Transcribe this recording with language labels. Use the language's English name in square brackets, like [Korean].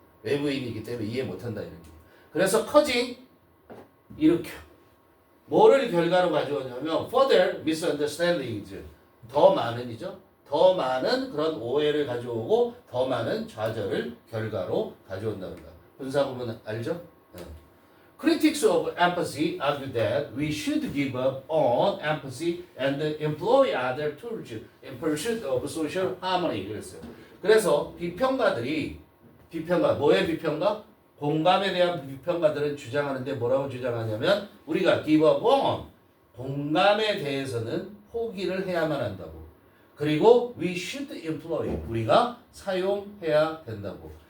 [Korean] 외부인이기 때문에 이해 못한다 이런 게. 그래서 [English] causing [Korean] 일으켜. 뭐를 결과로 가져오냐면 [English] further misunderstandings [Korean] 더 많은 더 많은 그런 오해를 가져오고 더 많은 좌절을 결과로 가져온다는 거야. 분사구문 알죠? [English] Critics of empathy argue that we should give up on empathy and employ other tools in pursuit of social harmony. [Korean] 그래서 비평가 뭐의 비평가? 공감에 대한 비평가들은 주장하는데 뭐라고 주장하냐면 우리가 [English] give up on [Korean] 공감에 대해서는 포기를 해야만 한다고. 그리고 [English] we should employ [Korean] 우리가 사용해야 된다고.